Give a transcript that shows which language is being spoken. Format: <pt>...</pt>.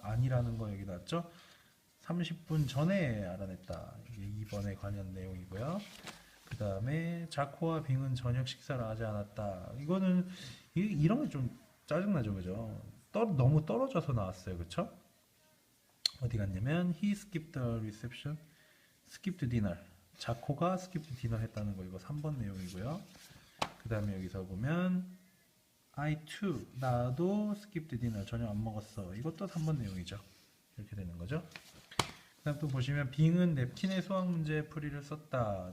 <ko>아니라는 거 여기 나왔죠? 30분 전에 알아냈다. 이게 2번에 관련 내용이고요. 그 다음에 자코와 빙은 저녁 식사를 하지 않았다. 이거는 이런 게 좀 짜증나죠, 그죠? 너무 떨어져서 나왔어요, 그쵸? 어디 갔냐면</ko> <en>he skipped the reception, skipped dinner.</en> <ko>자코가</ko> <en>skipped dinner</en> <ko>했다는 거 이거 3번 내용이고요. 그 다음에 여기서 보면</ko> <en>I too,</en> <ko>나도 skipped dinner, 저녁 안 먹었어. 이것도 3번 내용이죠. 이렇게 되는 거죠. 그 다음 또 보시면 빙은 냅킨의 수학 문제 풀이를 썼다.</ko>